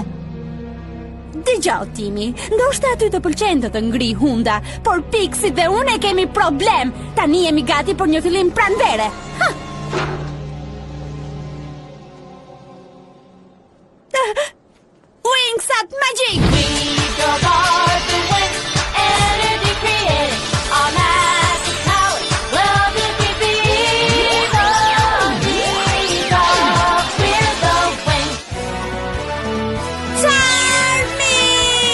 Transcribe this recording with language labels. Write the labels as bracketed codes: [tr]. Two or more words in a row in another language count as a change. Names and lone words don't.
[sq] Dëgjoj, Timi, ndoshta aty të pëlqen të ngri hunda, por Pixie dhe unë e kemi problem. Tani jemi gati për një fillim pranvere. [en] Wingsat Magic! Girls are the wings, energy created, all magic power, love to be the we're the wings. Charming!